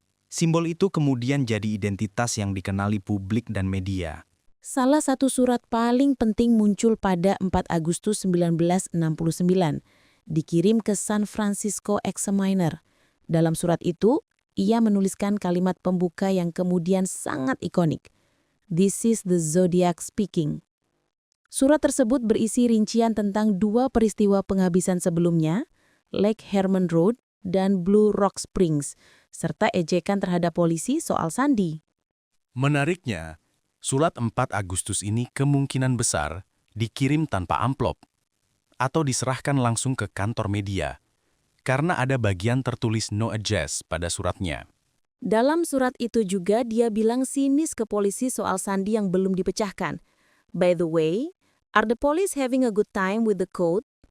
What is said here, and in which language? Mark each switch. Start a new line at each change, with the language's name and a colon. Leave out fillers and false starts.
Indonesian: Simbol itu kemudian jadi identitas yang dikenali publik dan media. Salah satu surat paling penting muncul pada 4 Agustus 1969, dikirim ke San Francisco Examiner. Dalam surat itu, ia menuliskan kalimat pembuka yang kemudian sangat ikonik.
English: "This is the zodiac speaking."
Indonesian: Surat tersebut berisi rincian tentang 2 peristiwa penghabisan sebelumnya, Lake Herman Road dan Blue Rock Springs, serta ejekan terhadap polisi soal sandi. Menariknya, surat 4 Agustus ini kemungkinan besar dikirim tanpa amplop atau diserahkan langsung ke kantor media, karena ada bagian tertulis no address pada suratnya. Dalam surat itu juga dia bilang sinis ke polisi soal sandi yang belum dipecahkan.
English: "By the way, are the police having a good time with the code?"